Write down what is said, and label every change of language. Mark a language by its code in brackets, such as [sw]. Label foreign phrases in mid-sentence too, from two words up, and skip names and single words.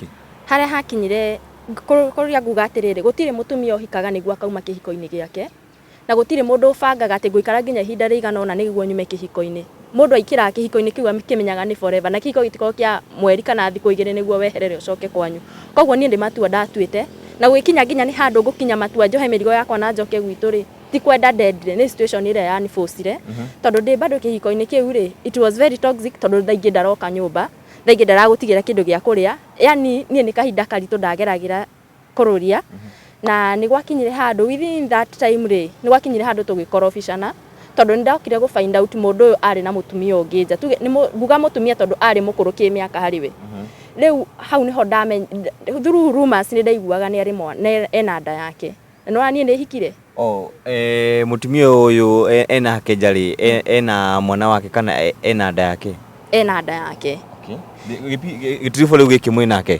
[ki] haria hakinyire kuria nguga atiriri gutire mutumia ohikaga niguo akauma kihiko-ini giake na gutire mundu ubangaga ati nguikara nginya ihinda rigana ona niguo nyume kihiko-ini mundu aikira kihiko-ini kiu akimenyaga ni forever na kihiko gitiko kia mweri kana thiku igiri niguo weherere ucoke kwanyu koguo nie ndi matua ndatuite na gwikinya nginya ni handu ngukinya matua njohe mirigo yakwa na njoke gwitu ri ti kwenda deadly ni situation ire yani forcire tondu ndi bado kihiko-ini kiu ri [en] it was very toxic [ki] tondu thaingi ndaroka nyumba thaingi ndaragutigira kindu gia kuria yani nie ni kahinda karitu ndageragira kururia na ni gwakinyire handu [en] within that time [ki] ri ni gwakinyire handu tugikorofishana tondu ndakire gu [en] find out [ki] mundu uyu ari na mutumia ungi nja tuge ni nguga mutumia tondu ari mukuru ki miaka hariwe riu hau niho ndamenya [en] through rumors [ki] ni ndaiguaga ni ari mwana ena nda yake no nie ni hikire mutumia uyu ena kejari ena mwana wake kana ena nda yake gitirifo riu giki mwe nake